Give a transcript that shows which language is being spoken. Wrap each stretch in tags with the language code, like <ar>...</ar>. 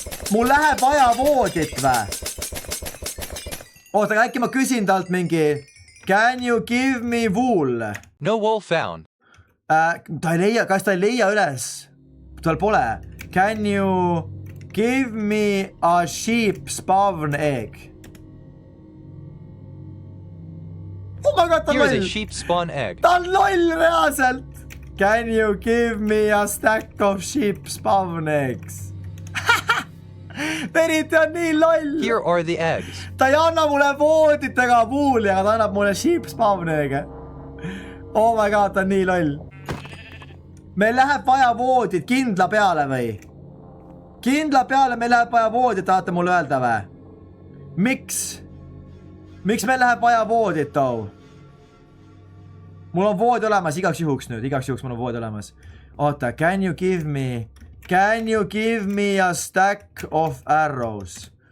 <et>Mul läheb vaja voodit või? Oota, äkki ma küsin talt mingi</et> <en>Can you give me wool? No wool found.</en> <et>Ta ei leia, kas ta ei leia üles? Tal pole.</et> <en>Can you give me a sheep spawn egg? Oh my god,</en> <et>ta on</et> <en>Here's a</en> <et>loll.</et> <en>sheep spawn egg.</en> <et>Ta on loll reaalselt.</et> <en>Can you give me a stack of sheep spawn eggs?</en> <et>Veriti on nii loll.</et> <en>Here are the eggs.</en> <et>Ta ei anna mulle voodit ega puuli, aga ta annab mulle</et> <en>sheep spawn egg. Oh my god,</en> <et>ta on nii loll. Meil läheb vaja voodit kindla peale või? Kindla peale meil läheb vaja voodit, tahate mulle öelda või? Miks? Miks meil läheb vaja voodit too? Mul on voodi olemas igaks juhuks nüüd, mul on voodi olemas.</et> <en>Oota, can you give me a stack of arrows?</en>